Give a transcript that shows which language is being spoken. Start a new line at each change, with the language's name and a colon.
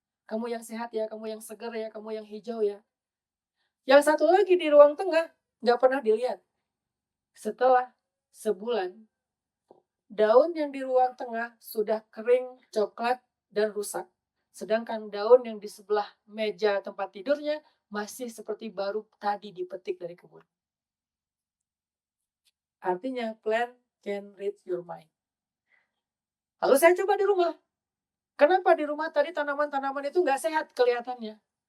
Indonesian: Kamu yang sehat ya, kamu yang seger ya, kamu yang hijau ya. Yang satu lagi di ruang tengah, nggak pernah dilihat. Setelah sebulan, daun yang di ruang tengah sudah kering, coklat, dan rusak. Sedangkan daun yang di sebelah meja tempat tidurnya masih seperti baru tadi dipetik dari kebun.
English: Artinya, plant can read your mind.
Indonesian: Lalu saya coba di rumah. Kenapa di rumah tadi tanaman-tanaman itu nggak sehat kelihatannya?